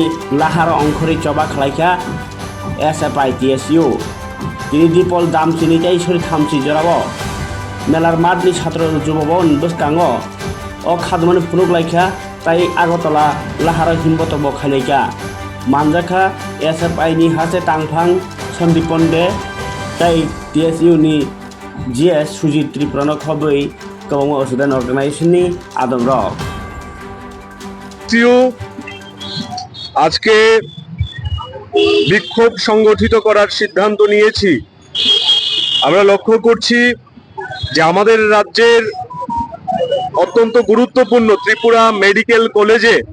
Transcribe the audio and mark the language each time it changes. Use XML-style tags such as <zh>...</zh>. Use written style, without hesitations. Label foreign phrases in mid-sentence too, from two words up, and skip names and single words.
<trp>लाहार अंखरि चबा खालायखा SFI TSU दिनै दिपल दामसिनि ताइसरि थामसि जराबो मेलार मादनि छात्र जुबबन बसकाङो अ खादुमानि फुनुगलायखा ताइ आगरतला लाहार हिमबतबो खायनायखा मानजाखा SFI नि हासे तांफां सन्दीपन दे ताइ TSU नि GS सुजित त्रिपुरानो खबै गोबां असुदान अर्गानाइजेशननि आदम रक</trp> <bn>আজকে বিক্ষোভ সংগঠিত করার সিদ্ধান্ত নিয়েছি। আমরা লক্ষ্য করছি যে আমাদের রাজ্যের অত্যন্ত গুরুত্বপূর্ণ ত্রিপুরা মেডিকেল কলেজে</bn>